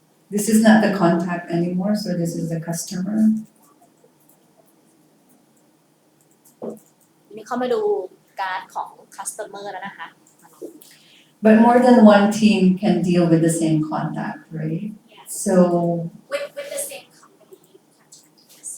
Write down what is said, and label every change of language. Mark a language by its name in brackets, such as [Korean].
[English] This is not the contact anymore, so this is the customer. [Thai] นี่เข้ามาดูการ์ดของ customer แล้วนะคะ [English] But more than one team can deal with the same contact, right? Yes. So, With the same company contact, yes.